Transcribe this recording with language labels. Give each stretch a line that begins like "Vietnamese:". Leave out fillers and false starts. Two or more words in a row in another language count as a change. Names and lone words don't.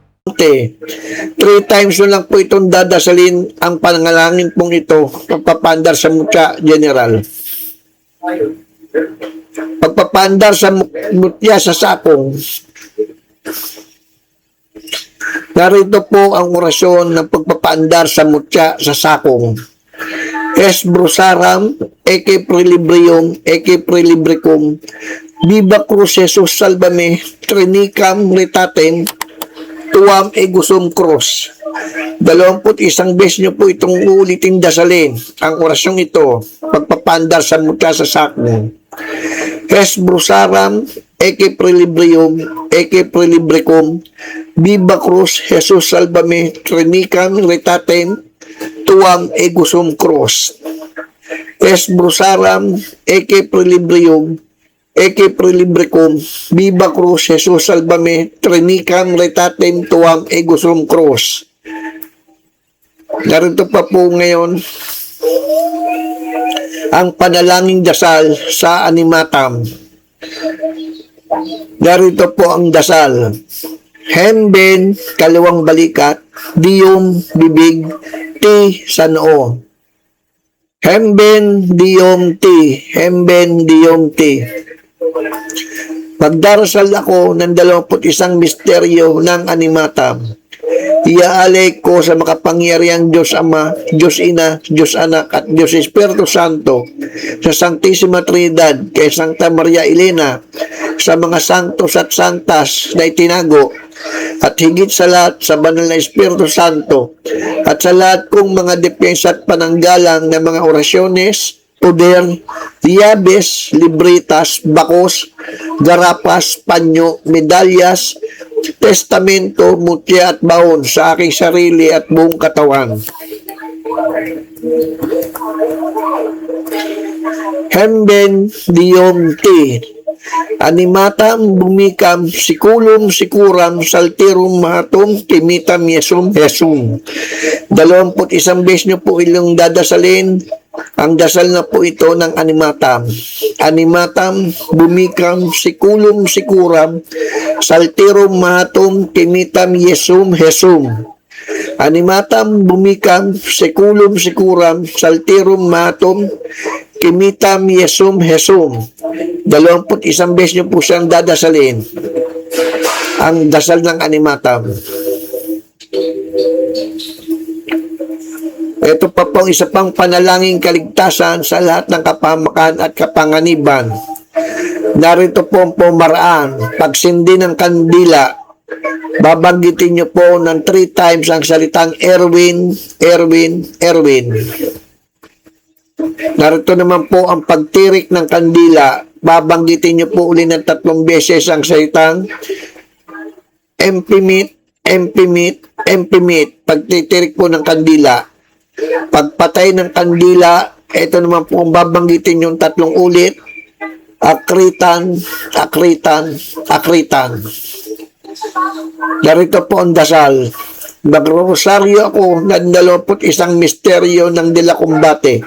English: Three times
Filipino: na lang po itong dadasalin ang pananalangin pong ito, pagpapandar sa mutya, General. Pagpapandar sa mutya sa sakong. Narito po ang orasyon ng pagpapaandar sa mutya sa sakong.
Latin: Es brusaram, eke prelibrium, eke prelibricum, viva cruz Jesus salvame, trinicam retatem, tuam egusum cross.
Filipino: 21 beses nyo po itong uulitin dasalin. Ang orasyong ito, pagpapandar sa mutya sa sakong.
Latin: Es brusaram, eke prelibrium, eke prelibricum, viva cruz Jesus salvame, trinicam retatem, tuam egusum cross. Es brusaram, eke prelibrium, eke prelibricum, viva cruz Jesus salvame, trinicam retatem, tuam egusum cross.
Filipino: Narito pa po ngayon ang panalangin dasal sa animatam. Narito po ang dasal. Hemben, kaliwang balikat, diyom, bibig, ti, sa noo. Hemben, diyom, ti. Hemben, diyom, ti. Magdarasal ako ng 21 misteryo ng animatam. Iaalay ko sa makapangyarihang Diyos Ama, Diyos Ina, Diyos Anak, at Diyos Espiritu Santo, sa Sanctissima Trinidad, kay Santa Maria Elena, sa mga santos at santas na itinago, at higit sa lahat sa banal na Espiritu Santo, at sa lahat kong mga depensa at pananggalang ng mga orasyones, poder, diabes, libritas, bakos, garapas, panyo, medalyas, testamento, mutya at baon sa aking sarili at buong katawan. Hemben diyom ti.
Latin: Animatam bumikam sikulum sikuram saltirum mahatum kimitam yesum yesum.
Filipino: 21 beses nyo po ilang dadasalin. Ang dasal na po ito ng animatam.
Latin: Animatam bumikam sikulum sikuram saltirum mahatum kimitam yesum yesum. Animatam bumikam sikulum sikuram saltirum mahatum kimitam yesum yesum.
Filipino: 21 beses nyo po siyang dadasalin. Ang dasal ng animatam. Ito pa pong isa pang panalangin kaligtasan sa lahat ng kapahamakan at kapanganiban. Narito po ang pumaraan. Pagsindi ng kandila, babanggitin nyo po ng 3 times ang salitang Erwin, Erwin, Erwin. Narito naman po ang pagtirik ng kandila. Babanggitin nyo po uli ng 3 beses ang salitang empimit, empimit, empimit. Pagtitirik po ng kandila. Pagpatay ng kandila, ito naman po ang babanggitin yung 3 ulit. Akritan, akritan, akritan. Narito po ang dasal. Magrosaryo ako ng 21 misteryo ng Dela Combate.